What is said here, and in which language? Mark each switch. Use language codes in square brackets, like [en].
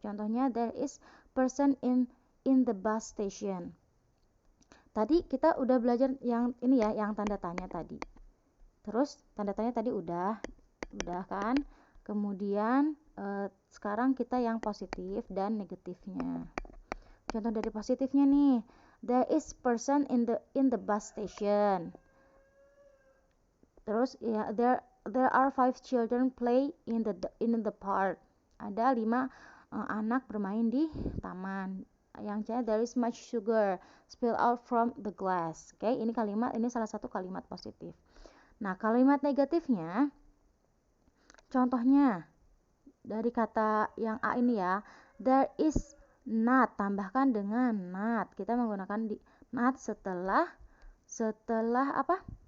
[en] Contohnya, there is person in the bus station. [id] Tadi kita udah belajar yang ini ya, yang tanda tanya tadi. Terus tanda tanya tadi udah kan. Kemudian sekarang kita yang positif dan negatifnya. Contoh dari positifnya nih, [en] there is person in the bus station. [id] Terus ya, [en] there are 5 children play in the park. [id] Ada 5 anak bermain di taman. Yang C, [en] there is much sugar spill out from the glass. [id] Oke, ini salah satu kalimat positif. Nah, kalimat negatifnya, contohnya dari kata yang A ini ya, [en] there is not, [id] tambahkan dengan not. Kita menggunakan not setelah apa?